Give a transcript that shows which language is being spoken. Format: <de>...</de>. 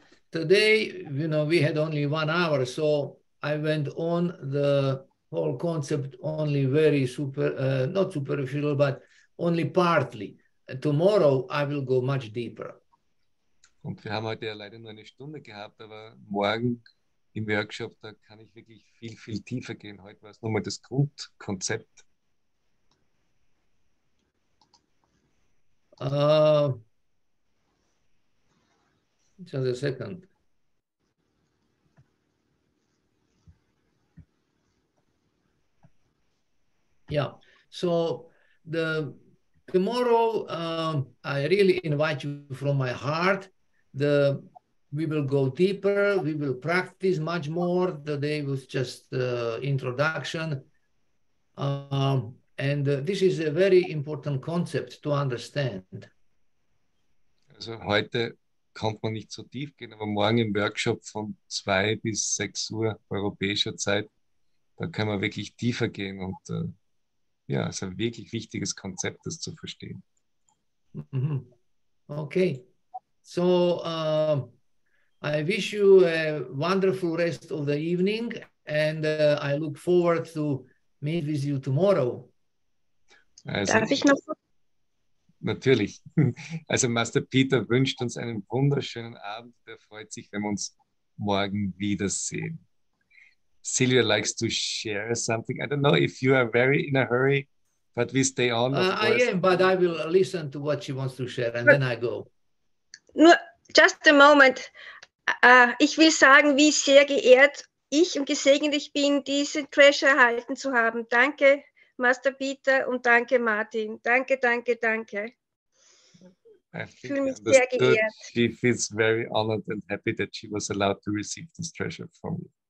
<en>Today, you know, we had only 1 hour, so I went on the whole concept only very not superficial, but only partly. Tomorrow, I will go much deeper.</en> <de>Und wir haben heute ja leider nur eine Stunde gehabt, aber morgen im Workshop, da kann ich wirklich viel, viel tiefer gehen. Heute war es nochmal das Grundkonzept.</de> <en>Just a second. Yeah, so tomorrow, I really invite you from my heart. We will go deeper. We will practice much more. Today was just introduction. And this is a very important concept to understand.</en> <de>Also heute konnte man nicht so tief gehen, aber morgen im Workshop von 2 bis 6 Uhr europäischer Zeit, da kann man wirklich tiefer gehen und ja, es ist ein wirklich wichtiges Konzept, das zu verstehen.</de> <en>Okay, so I wish you a wonderful rest of the evening, and I look forward to meet with you tomorrow.</en> <de>Also, Darf ich noch? Natürlich. Also Master Peter wünscht uns einen wunderschönen Abend. Er freut sich, wenn wir uns morgen wiedersehen.</de> <en>Sylvia likes to share something. I don't know if you are very in a hurry, but we stay on. I am, but I will listen to what she wants to share, and then I go. Nur, just a moment.</en> <de>Ich will sagen, wie sehr geehrt ich und gesegnet ich bin, diesen Treasure erhalten zu haben. Danke, Master Peter, und danke, Martin. Danke, danke, danke. Ich fühle mich sehr geehrt.</de> <en>She feels very honored and happy that she was allowed to receive this treasure from you.</en>